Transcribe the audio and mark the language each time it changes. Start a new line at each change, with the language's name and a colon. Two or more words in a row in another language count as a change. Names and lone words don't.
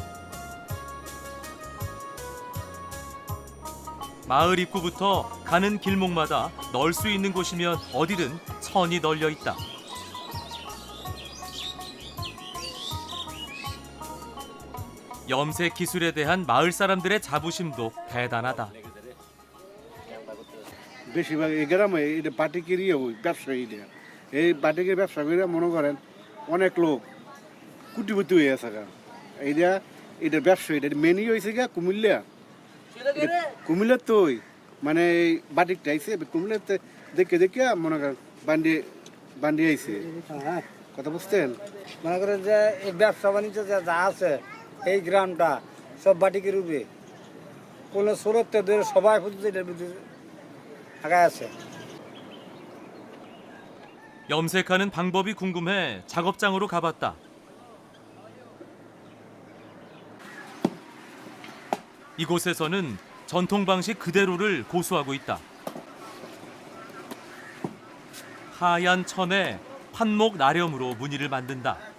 Korean: 마을 입구부터 가는 길목마다 널 수 있는 곳이면 어디든 천이 널려 있다. 염색 기술에 대한 마을 사람들의 자부심도 대단하다.
Bangla: বেশিরভাগ এই গ্রামে এটা বাটিকেরই ব্যবসায়ীরা এই বাটিকের ব্যবসা করে মনে করেন অনেক লোক কুটিপতি হয়ে আছে গা এইটা এটা ব্যবসা এটা মেনই হয়েছে গা কুমিল্লা কুমিল্লার তো ওই মানে এই বাটিকটা আইছে কুমিল্লাতে দেখে দেখে মনে করেন বান্ডি আইছে কথা বুঝতেন মনে করেন যে এই ব্যবসা বাণিজ্য যা আছে এই গ্রামটা সব বাটিকের রূপে কোনো সুরতে ধরে সবাই খুঁজছে এটার ভিতরে আগায় আছে
Korean: 염색하는 방법이 궁금해 작업장으로 가봤다. 이곳에서는 전통 방식 그대로를 고수하고 있다. 하얀 천에 판목 나렴으로 무늬를 만든다.